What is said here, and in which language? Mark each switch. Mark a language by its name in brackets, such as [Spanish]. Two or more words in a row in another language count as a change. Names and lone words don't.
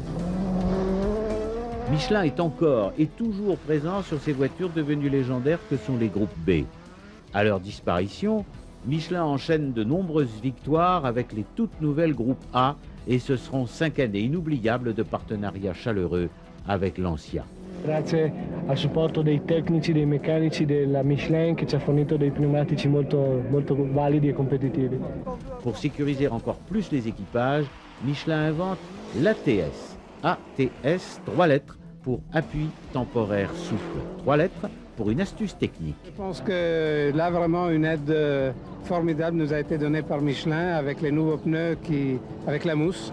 [French] Michelin est encore et toujours présent sur ces voitures devenues légendaires que sont les groupes B. À leur disparition, Michelin enchaîne de nombreuses victoires avec les toutes nouvelles groupes A et ce seront 5 années inoubliables de partenariats chaleureux avec Lancia. [Italian] Grazie al supporto dei tecnici, dei meccanici della Michelin che ci ha fornito dei pneumatici molto validi e competitivi. [French] Pour sécuriser encore plus les équipages, Michelin invente l'ATS. ATS, 3 lettres pour appui temporaire souple. 3 lettres pour une astuce technique. Je pense que là, vraiment, une aide formidable nous a été donnée par Michelin avec les nouveaux pneus avec la mousse.